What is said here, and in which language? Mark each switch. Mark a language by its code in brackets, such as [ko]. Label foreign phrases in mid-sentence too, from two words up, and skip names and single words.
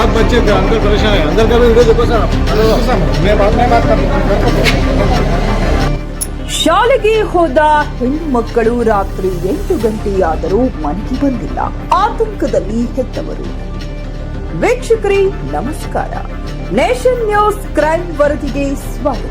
[hi] पीछे अंदर परेशान है, अंदर का भी वीडियो देखो सर। मैं बाद में बात [kn] ಶಾಲೆಗೆ ಹೋದ ಹೆಣ್ಣು ಮಕ್ಕಳು ರಾತ್ರಿ 8 ಗಂಟೆಯಾದರೂ ಮನೆಗೆ ಬಂದಿಲ್ಲ. ಆತಂಕದಲ್ಲಿ ಹೆತ್ತವರು. ವೀಕ್ಷಕರೇ ನಮಸ್ಕಾರ. ನೇಷನ್ ನ್ಯೂಸ್ ಕ್ರೈಮ್ ವರದಿಗೆ ಸ್ವಾಗತ.